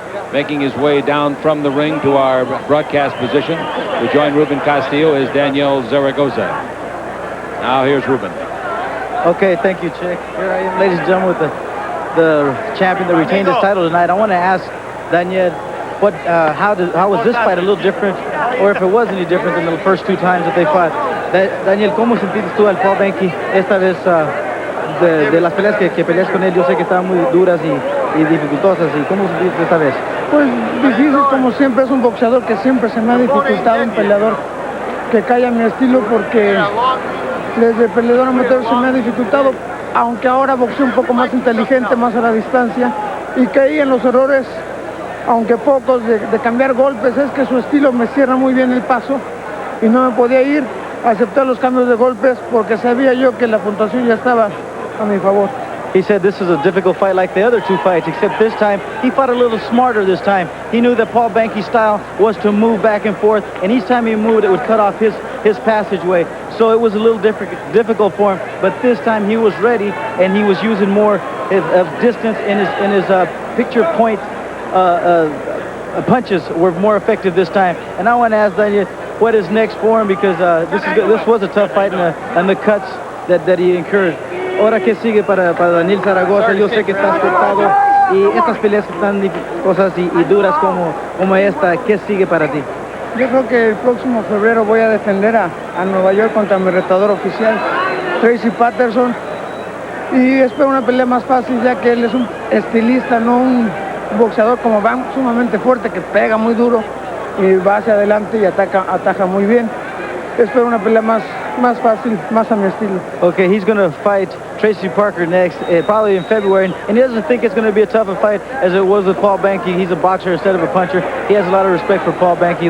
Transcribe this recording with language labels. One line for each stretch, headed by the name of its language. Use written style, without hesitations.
English: Making his way down from the ring to our broadcast position to join Ruben Castillo is Daniel Zaragoza. Now here's Ruben. Okay, thank you, Chick. Here I am, ladies and gentlemen, with the champion that retained his title tonight. I want to ask Daniel, how was this fight a little different, or if it was any different than the first 2 times that they fought?
Spanish: Daniel, ¿cómo sentiste tú al Paul Banke esta vez de las peleas que peleas con él? Yo sé que estaban muy duras y dificultosas. ¿Y cómo sentiste esta vez? Pues difícil, como siempre. Es un boxeador que siempre se me ha dificultado, un peleador que cae a mi estilo, porque desde peleador amateur se me ha dificultado, aunque ahora boxeo un poco más inteligente, más a la distancia, y caí en los errores, aunque pocos, de cambiar golpes. Es que su estilo me cierra muy bien el paso y no me podía ir a aceptar los cambios de golpes porque sabía yo que la puntuación ya estaba a mi favor.
English: He said this is a difficult fight like the other 2 fights, except this time he fought a little smarter this time. He knew that Paul Banke's style was to move back and forth, and each time he moved, it would cut off his passageway. So it was a little difficult for him, but this time he was ready, and he was using more of distance in his picture point punches were more effective this time. And I want to ask Daniel what is next for him, because this was a tough fight and the cuts that he incurred.
Spanish: Ahora, ¿qué sigue para Daniel Zaragoza? Yo sé que estás cortado y estas peleas tan cosas y duras como esta, ¿qué sigue para ti? Yo creo que el próximo febrero voy a defender a Nueva York contra mi retador oficial, Tracy Patterson, y espero una pelea más fácil, ya que él es un estilista, no un boxeador como Van, sumamente fuerte, que pega muy duro y va hacia adelante y ataja muy bien. Espero una pelea más fácil, más a mi estilo.
English: Okay, he's going to fight Tracy Parker next, probably in February, and he doesn't think it's going to be a tougher fight as it was with Paul Banke. He's a boxer instead of a puncher. He has a lot of respect for Paul Banke.